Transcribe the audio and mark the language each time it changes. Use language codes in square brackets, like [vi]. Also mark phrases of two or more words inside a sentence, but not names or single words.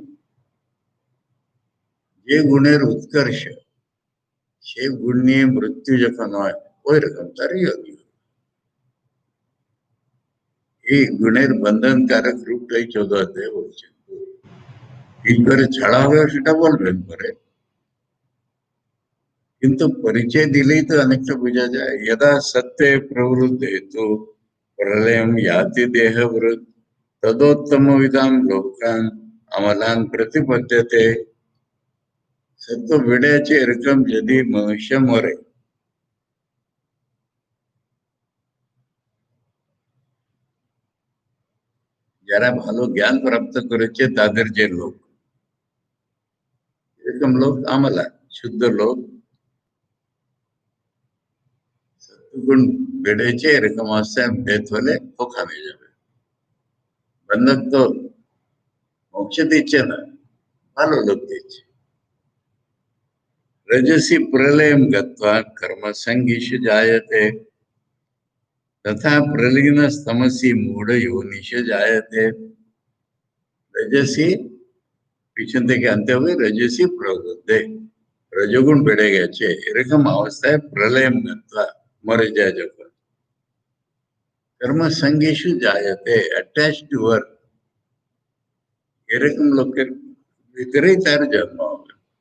[bn] যে গুণের উৎকর্ষ, সে গুণ নিয়ে মৃত্যু যখন হয়, ওই রকম তারই হবে। এই গুণের বন্ধনকারক রূপটাই 14 অধ্যায়ে বলছেন। কি করে ছাড়া হবে সেটা বলবেন পরে, কিন্তু পরিচয় দিলেই তো অনেকটা বোঝা যায়। [sa] यदा सत्य प्रवृत्त हेतु प्रलयम याति देहवृत तदोत्तम विदाम लोकान अमलान प्रतिपद्यते। [bn] সত্য বেড়ে আছে এরকম যদি মনুষ্য মরে, যারা ভালো জ্ঞান প্রাপ্ত করেছে তাদের যে লোক, এরকম লোক আমলা, শুদ্ধ লোক, সত্যগুণ বেড়েছে এরকম অবস্থায় ডেথ হলে ওখানে যাবে। বন্ধক তো মোক্ষ দিচ্ছে না, ভালো লোক দিচ্ছে। [sa] रजसी प्रलयम गत्वा कर्म संगीषु जायते तथा प्रलीन तमसी मूढ़ योनिषु जायते। [bn] रजसी পিছন থেকে আনতে হবে, [sa] রজসী প্রবৃদ্ধে, [bn] রজগুণ বেড়ে গেছে এরকম অবস্থায় [sa] প্রলয়ম গত্বা, [bn] মরে যায় যখন, [sa] কর্ম সঙ্গীষু জায়তে, [en] attach to work, [bn] এরকম লোকের ভিতরেই তার জন্ম হবে।